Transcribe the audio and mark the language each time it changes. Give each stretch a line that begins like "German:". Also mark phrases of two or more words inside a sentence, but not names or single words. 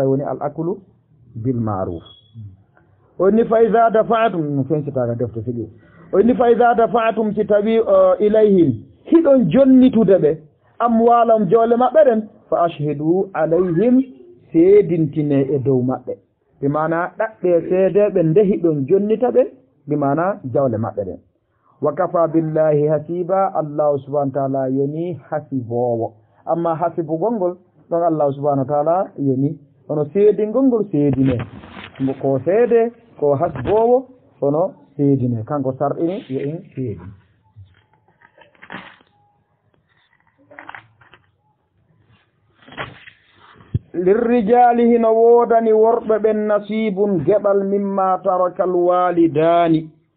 Fula: woni
Arabic: الأكل بالمعروف
Fula: onni
Arabic: فإذا دفعتم
Fula: no fensitaga defte fiɗi onni
Arabic: فإذا دفعتم
Fula: si tawi ilayhim hiɗon jonnitude ɓe amwalam jawle maɓɓe ɗen
Arabic: فأشهدوا عليهم
Fula: seedintine e dow maɓɓe bi mana ɗaɓɓe seedeɓe ndehiɗon jonnita ɓe bi mana jawle maɓɓe ɗen
Arabic: وكفى بالله حسيبا الله سبحانه وتعالى
Fula: yoni hasibowo amma hasibugol ngol ɗon
Arabic: الله سبحانه وتعالى
Fula: yoni hono seedingol ngol seedine ko seede ko hasbowo hono seedine kanko sarɗini yo in seedi lirrijali hino woodani worɓe ɓen nasibun geɓal
Arabic: مما ترك الوالدان